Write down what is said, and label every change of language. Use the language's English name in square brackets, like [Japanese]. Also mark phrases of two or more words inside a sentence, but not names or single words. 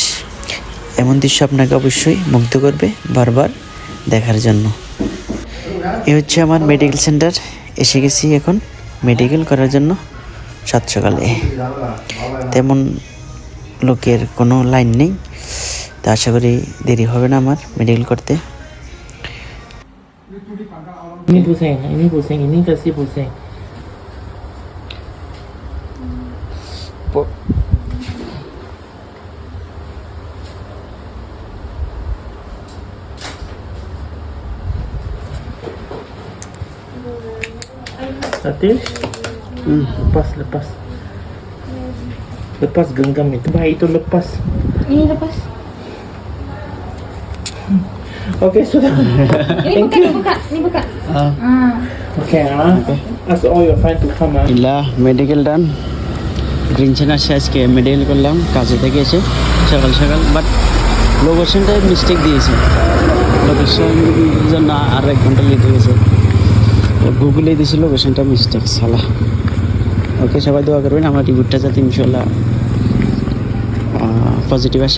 [Bangla] এমন দৃশ্য আপনাকে অবশ্যই মুগ্ধ করবে বারবার দেখার জন্য। এ হচ্ছে আমার মেডিকেল সেন্টার। এসে গেছি এখন মেডিকেল করার জন্য সাত সকালে। তেমন লোকের কোনো লাইন নেই, তা আশা করি দেরি হবে না আমার মেডিকেল করতে। [Malay] ini pusing, ini kasih pusing. Atis, lepas genggam itu, baik itu lepas. Ini lepas. Okey, sudah. Ini buka. [English] Okay, ask all your friends to come. ইলা medical done. [Bangla] ব্রিঞ্চান আসে আজকে মেডিকেল করলাম কাজে থেকে এসে সকাল। বাট লোকেশনটায় মিস্টেক দিয়েছে, লোকেশন জন্য আর 1 ঘন্টা লেট হয়ে গেছে। গুগলেই দিয়েছে লোকেশনটা মিস্টেক সালা। ওকে, সবাই দোয়া করবেন আমার রিপোর্টটা যাতে ইনশাল্লাহ পজিটিভ আসে।